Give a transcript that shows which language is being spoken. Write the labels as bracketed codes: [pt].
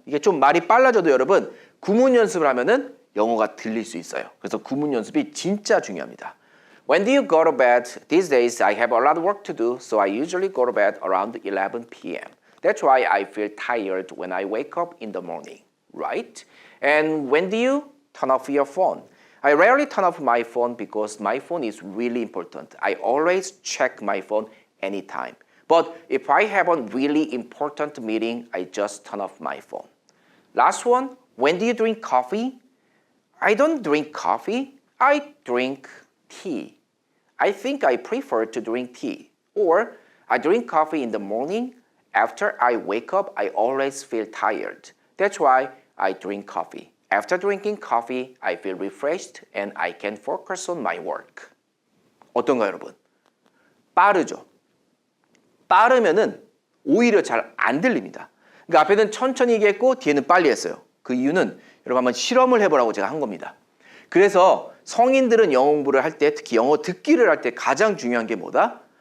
[ko] 이게 좀 말이 빨라져도 여러분 구문 연습을 하면은 영어가 들릴 수 있어요. 그래서 구문 연습이 진짜 중요합니다. [en] When do you go to bed? These days I have a lot of work to do, so I usually go to bed around 11 p.m. That's why I feel tired when I wake up in the morning, right? And when do you turn off your phone? I rarely turn off my phone because my phone is really important. I always check my phone anytime. But if I have a really important meeting, I just turn off my phone. Last one, when do you drink coffee? I don't drink coffee. I drink tea. I think I prefer to drink tea. Or I drink coffee in the morning. After I wake up, I always feel tired. That's why I drink coffee. After drinking coffee, I feel refreshed and I can focus on my work. [ko] 어떤가요, 여러분? 빠르죠? 빠르면은 오히려 잘 안 들립니다. 그러니까 앞에는 천천히 얘기했고 뒤에는 빨리 했어요. 그 이유는 여러분 한번 실험을 해보라고 제가 한 겁니다. 그래서 성인들은 영어 공부를 할 때, 특히 영어 듣기를 할 때 가장 중요한 게 뭐다?